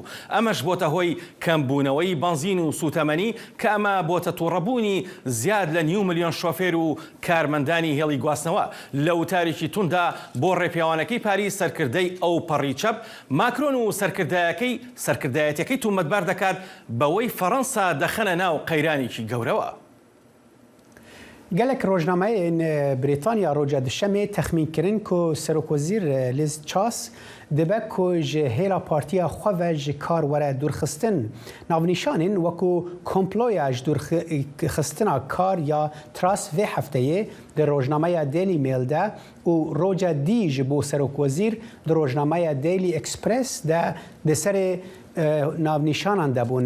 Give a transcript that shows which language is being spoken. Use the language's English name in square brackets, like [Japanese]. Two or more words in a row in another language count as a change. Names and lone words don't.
[Central Kurdish] ئەمەش بۆتە هۆی کەمبوونەوەی بنزین و سوتەمەنی کە ئەمە بۆتە تووڕەبوونی زیاد لە 9 ملیۆن شۆفێر و کارمەندانی هێڵی گواستنەوە. لە وتارێکی توندا بۆ ڕێپیاوانەکەی پاریس سەرکردەی ئەو پەڕی چەپ ماکرۆن و سەرکردایەتەکەی تومەتبار دەکات بەوەی فەڕەنسا دەخەنە ناو قەیرانێکی گەورەوە. [Kurdish] gelek rojnameyên Brîtanya roja dişemê texmîn kirin ku Serokvezîr Liz Truss dibe ku ji hêla partiya xwe ve ji kar were dûrxistin. Navnîşanên wekû komploya ji dûrxistina kar ya Truss vê hefteyê di rojnameya Daily Mail de û roja dî ji bo Serokvezîr di rojnameya Daily Express de di serê navnîşanan debûn.